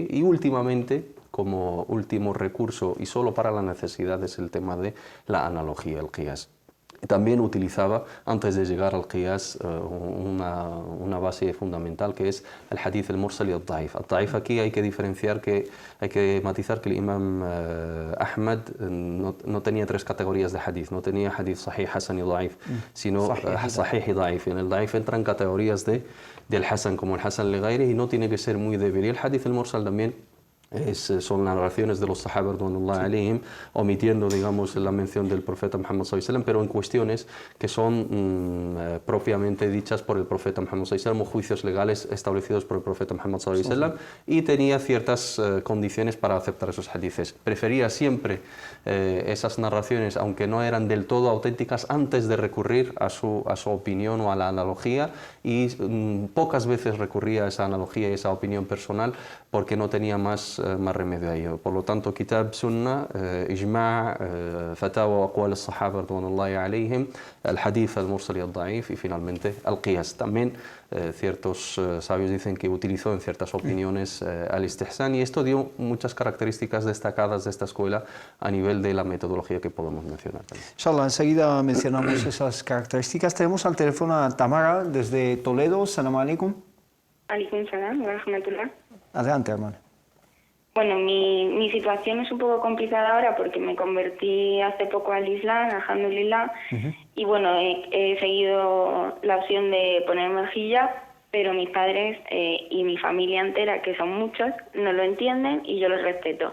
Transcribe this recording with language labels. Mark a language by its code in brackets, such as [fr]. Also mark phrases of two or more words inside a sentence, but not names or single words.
[es] Y últimamente, como último recurso y solo para la necesidad, es el tema de la analogía, el qiyas. También utilizaba, antes de llegar al qiyas, una base fundamental que es el [ar] الحديث المرسل [es] y el da'if. El da'if aquí hay que diferenciar, hay que matizar que el imam Ahmad no tenía 3 categorías de hadith, no tenía [ar] حديث صحيح, [es] hasan y da'if, sino sahih y da'if. En el da'if entran categorías del hasan, como el [ar] حسن لغيره, [es] y no tiene que ser muy débil. Y el hadith al-mursal también son narraciones de los [ar] صحابة رضي الله عليهم, [es] omitiendo, digamos, la mención del profeta Muhammad [ar] صلى الله عليه وسلم, [es] pero en cuestiones que son propiamente dichas por el profeta Muhammad [ar] صلى الله عليه وسلم, [es] o juicios legales establecidos por el profeta Muhammad [ar] صلى الله عليه وسلم, [es] y tenía ciertas condiciones para aceptar esos hadices. Prefería siempre esas narraciones, aunque no eran del todo auténticas, antes de recurrir a su opinión o a la analogía, y pocas veces recurría a esa analogía y esa opinión personal porque no tenía más remedio a ello. Por lo tanto, [ar] كتاب سنة، إجماع، فتاوى، أقوال الصحابة رضي الله عليهم, el الحديث المرسل و الضعيف, [es] y finalmente el [ar] Qiyas. [es] También ciertos sabios dicen que utilizó en ciertas opiniones al-Istihsan, y esto dio muchas características destacadas de esta escuela a nivel de la metodología que podemos mencionar. Inshallah, enseguida mencionamos esas características. Tenemos al teléfono a Tamara desde Toledo. [ar] السلام عليكم. عليكم السلام ورحمة الله. [es] Adelante, hermano. Bueno, mi situación es un poco complicada ahora porque me convertí hace poco al Islam, alhamdulillah, y bueno, he seguido la opción de ponerme el hijab, pero mis padres y mi familia entera, que son muchos, no lo entienden y yo los respeto.